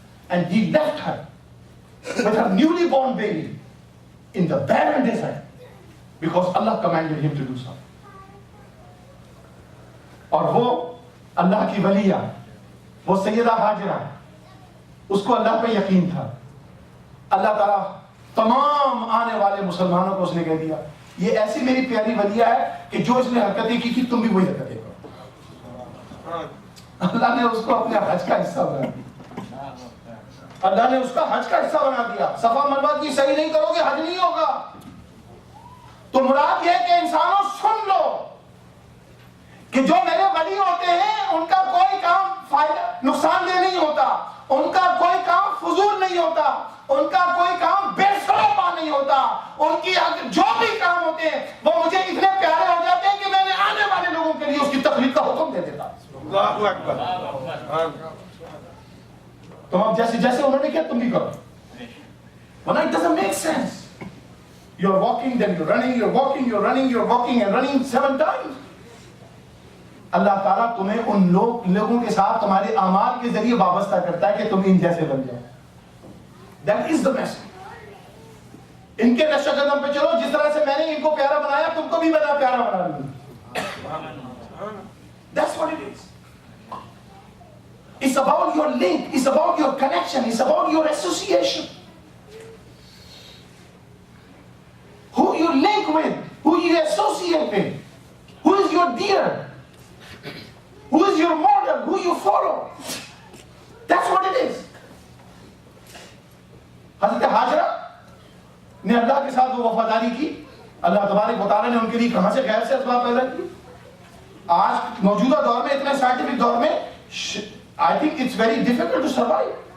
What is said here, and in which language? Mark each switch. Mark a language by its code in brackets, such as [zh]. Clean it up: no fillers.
[en] And he left her with her newly born baby in the barren desert because Allah commanded him to do so. [ur] اور وہ اللہ کی ولیہ, وہ سیدہ ہاجرہ, اس کو اللہ پہ یقین تھا. اللہ تعالیٰ تمام آنے والے مسلمانوں کو اس نے کہہ دیا یہ ایسی میری پیاری ولیہ ہے کہ جو اس نے حرکتیں کی تھی تم بھی وہی حرکتیں کرو. اللہ نے اس کو اپنے حج کا حصہ بنا دیا. اللہ نے اس کا حج کا حصہ بنا دیا. صفا مروہ کی صحیح نہیں کرو گے حج نہیں ہوگا. تو مراد یہ کہ انسانوں سن لو کہ جو میرے ولی ہوتے ہیں ان کا کوئی کام فائدہ نقصان دہ نہیں ہوتا, ان کا کوئی کام فضول نہیں ہوتا, ان کا کوئی کام بے سروپا نہیں ہوتا. ان کی جو بھی کام ہوتے ہیں وہ مجھے اتنے پیارے ہو جاتے ہیں کہ میں نے آنے والے لوگوں کے لیے اس کی تخلیق کا حکم دے دیتا. اللہ اکبر. تم اب جیسے انہوں نے کیا تم بھی کرو. [en] ورنہ it doesn't make sense. You're walking, then you're running, you're walking, you're running, you're walking and running 7 times. [ur] اللہ تعالیٰ تمہیں ان لوگوں کے ساتھ تمہارے اعمال کے ذریعے وابستہ کرتا ہے کہ تم ان جیسے بن جاؤ. [en] That is the message. [ur] ان کے نقش قدم پہ چلو, جس طرح سے میں نے ان کو پیارا بنایا تم کو بھی میں پیارا بنا دوں. [en] That's what it is. It's about your link, it's about your connection, it's about your association. Who you link with, who you associate with, who is your dear, who is your model, who you follow. That's what it is. [ur] حضرت ہاجرہ نے اللہ کے ساتھ وہ وفاداری کی. اللہ تبارک و تعالیٰ نے ان کے لیے کہاں سے غیر سے اسباب پیدا کی. آج موجودہ دور میں, اتنے سائنٹیفک دور میں, [en] I think it's very difficult to survive.